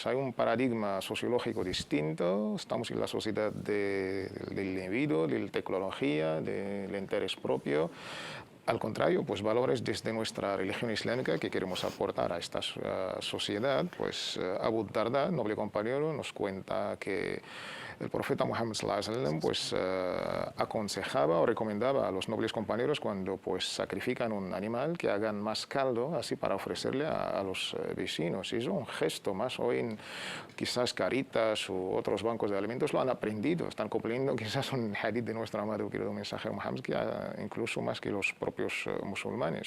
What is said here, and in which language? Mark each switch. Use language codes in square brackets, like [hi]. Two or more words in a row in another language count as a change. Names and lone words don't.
[es] Hay un paradigma sociológico distinto, estamos en la sociedad del individuo, de la tecnología, del interés propio. Al contrario, pues valores desde nuestra religión islámica que queremos aportar a esta sociedad. Pues Abu Darda, noble compañero, nos cuenta que el profeta Muhammad [ar] صلى الله عليه وسلم [es] pues aconsejaba o recomendaba a los nobles compañeros, cuando pues sacrifican un animal, que hagan más caldo así para ofrecerle a los vecinos. Y es un gesto más. Hoy quizás Caritas u otros bancos de alimentos lo han aprendido, están cumpliendo quizás un hadith de nuestro amado querido mensajero Muhammad, que incluso más que los propios musulmanes.